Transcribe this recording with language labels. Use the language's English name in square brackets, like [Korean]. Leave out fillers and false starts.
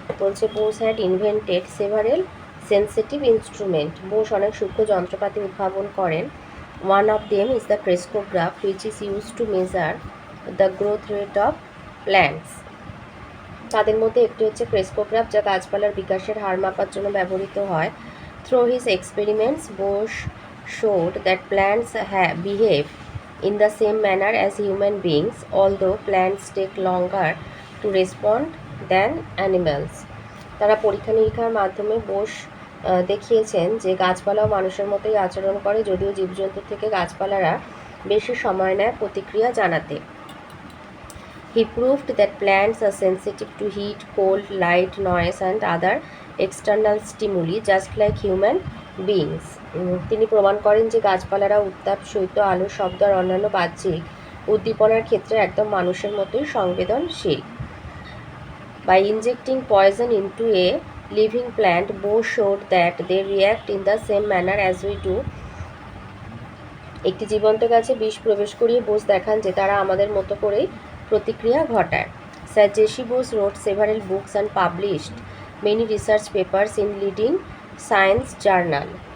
[English] বলছে Bose had invented several sensitive instrument. [Bangla] Bose অনেক সূক্ষ্ম যন্ত্রপাতি উদ্ভাবন করেন। [English] One of them is the crescograph which is use to measure the growth rate of plants. [Bangla] তাদের মধ্যে একটি হচ্ছে ক্রেস্কোগ্রাফ, যা গাছপালার বিকাশের হার মাপার জন্য ব্যবহৃত হয়। [English] Through his experiments, Bose showed that plants behave in the same manner as human beings, although plants take longer to respond than animals. [Bangla] তারা পরীক্ষা নিরীক্ষার মাধ্যমে বোস দেখিয়েছেন যে গাছপালাও মানুষের মতোই আচরণ করে, যদিও জীবজন্তুর থেকে গাছপালারা বেশি সময় নেয় প্রতিক্রিয়া জানাতে। [English] He proved that plants are sensitive to heat, cold, light, noise and other external stimuli just like human beings. [Bangla] তিনি প্রমাণ করেন যে গাছপালারা উত্তাপ, শৈত্য, আলো, শব্দ আর অন্যান্য বাহ্যিক উদ্দীপনার ক্ষেত্রে একদম মানুষের মতোই সংবেদনশীল। [English] By injecting poison into a living plant, Bose showed that they react in the same manner as we do. [Bangla] একটি জীবন্ত গাছে বিষ প্রবেশ করিয়ে বোস দেখান যে তারা আমাদের মতো করেই প্রতিক্রিয়া ঘটায়। [English] Sir JC Bose wrote several books and published many research papers in leading science journal.